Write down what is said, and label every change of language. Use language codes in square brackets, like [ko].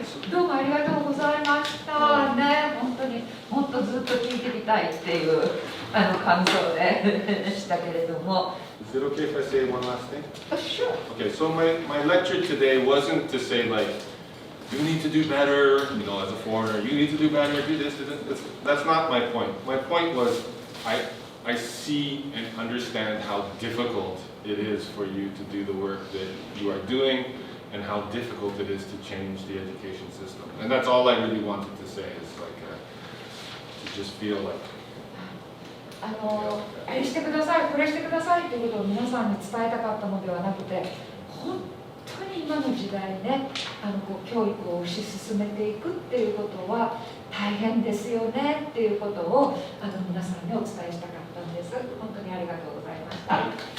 [ja] どうもありがとうございましたね。本当にもっとずっと聞いてみたいっていう感想でしたけれども。 [en] Is it okay if I say one last thing? Sure. Okay, so my lecture today wasn't to say like, you need to do better, you know, as a foreigner, you need to do better, do this, that's not my point. My point was, I see and understand how difficult it is for you to do the work that you are doing, and how difficult it is to change the education system. And that's all I really wanted to say, is like, to just feel like, [ja] あれしてください、これしてくださいということを皆さんに伝えたかったのではなくて、本当に今の時代ね、教育を推し進めていくっていうことは大変ですよねっていうことを皆さんにお伝えしたかったんです。本当にありがとうございました。